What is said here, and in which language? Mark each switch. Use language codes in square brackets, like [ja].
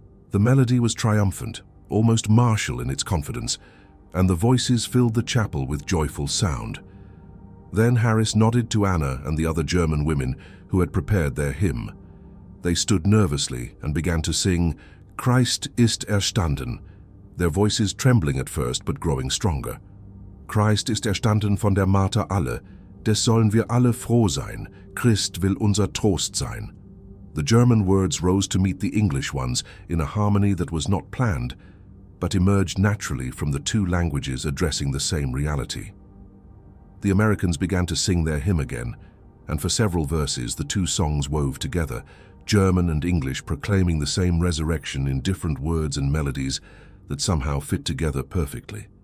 [en] The melody was triumphant, almost martial in its confidence, and the voices filled the chapel with joyful sound. Then Harris nodded to Anna and the other German women who had prepared their hymn. They stood nervously and began to sing, [de] "Christ ist erstanden," [en] their voices trembling at first but growing stronger. [de] "Christ ist erstanden von der Marter alle, des sollen wir alle froh sein, Christ will unser Trost sein." [en] The German words rose to meet the English ones in a harmony that was not planned, but emerged naturally from the two languages addressing the same reality. The Americans began to sing their hymn again, and for several verses the two songs wove together, German and English proclaiming the same resurrection in different words and melodies that somehow fit together perfectly.